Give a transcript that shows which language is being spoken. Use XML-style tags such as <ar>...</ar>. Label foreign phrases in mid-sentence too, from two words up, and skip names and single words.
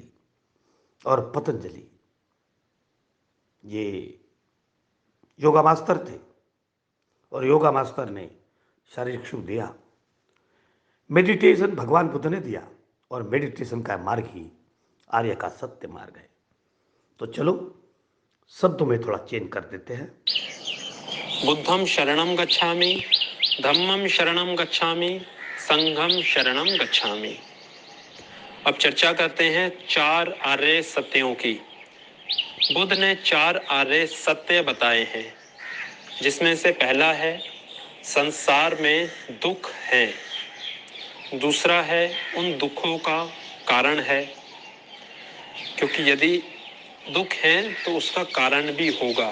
<hi>और पतंजलि ये</hi> <en>yoga master</en> <hi>थे और</hi> <en>yoga master</en> <hi>ने शारीरिक सुख दिया। मेडिटेशन भगवान बुद्ध ने दिया और मेडिटेशन का मार्ग ही आर्य का सत्य मार्ग है। तो चलो शब्दों में थोड़ा चेंज कर देते हैं।</hi> <pi>बुद्धम शरणम गच्छामि, धम्मम शरणम गच्छामि, संघम शरणम गच्छामि।</pi> <hi>अब चर्चा करते हैं चार आर्य सत्यों की। बुद्ध ने चार आर्य सत्य बताए हैं, जिसमें से पहला है संसार में दुख है, दूसरा है उन दुखों का कारण है, क्योंकि यदि दुख है तो उसका कारण भी होगा।</hi>